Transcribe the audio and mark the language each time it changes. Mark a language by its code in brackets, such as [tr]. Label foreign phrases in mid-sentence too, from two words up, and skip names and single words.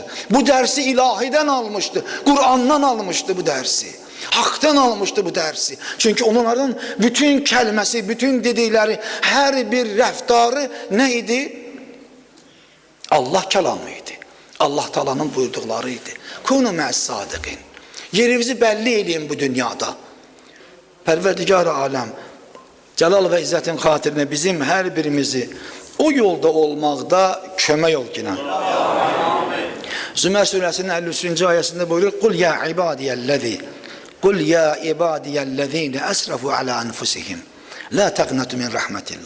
[tr] Bu dersi ilahiden almıştı. Kur'an'dan almıştı bu dersi. Hak'tan almıştı bu dersi. Çünkü onların bütün kelimesi, bütün dedikleri, her bir rəftarı neydi? Allah kelamıydı. Allah Taala'nın buyurduklarıydı. [ar] كونوا مع الصادقين. [az] Yerinizi belli edin bu dünyada. Pərverdigar-ı aləm, Cəlal və İzzətin xatirinə bizim hər birimizi o yolda olmaqda kömək ol ki. Zümər surəsinin 53-cü ayəsində buyurur: [ar] "قل يا عبادي الذين أسرفوا على أنفسهم لا تقنطوا من رحمة الله."